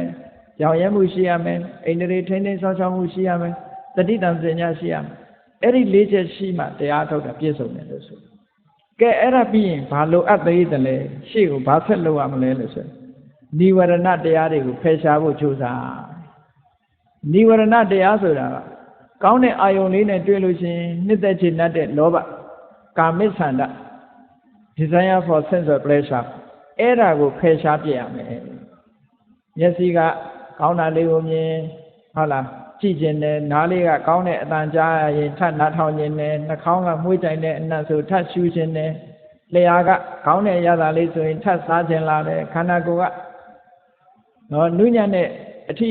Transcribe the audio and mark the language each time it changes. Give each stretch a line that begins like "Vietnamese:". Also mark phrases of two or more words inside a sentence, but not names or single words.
Burmese: ရောင်ရဲမှုရှိရမယ်အိန္ဒြေထိန်းသိမ်းဆောက်ရှောက်မှုရှိရမယ်တတိတံပစင်ညရှိရမယ်အဲ့ဒီ4ချက်ရှိမှတရားအထုတ်တာပြည့်စုံတယ်လို့ဆိုကဲအဲ့ဒါပြီးရင်ဘာလိုအပ်သေးတယ်လဲရှေ့ကိုဘာဆက်လုပ်ရမလဲလို့ဆိုနိဝရဏတရားတွေကိုဖယ်ရှားဖို့ကြိုးစားနိဝရဏတရားဆိုတာကကောင်းတဲ့အာယုန်လေးနဲ့တွေ့လို့ရှိရင်နှစ်သက်ချင်တဲ့လောဘကာမိဆန္ဒ
English: desire for sense of pleasure
Burmese: အဲ့ဒါကိုဖယ်ရှားပြရမယ်မျက်စိကကောင်းတာလေးကိုမြင်ဟုတ်လားကြည့်ခြင်းနဲ့နားလေးကကောင်းတဲ့အတန်ကြားရင်ထပ်နားထောင်ခြင်းနဲ့နှာခေါ င်းကမှုကြိုင်တဲ့အနံ့ဆိုထပ်ရှူခြင်းနဲ့လျှာကကောင်းတဲ့အရာသာလေးဆိုရင်ထပ်စားခြင်းလာတယ်ခန္ဓာကိုယ်ကနော်နုညံ့တဲ့အထီး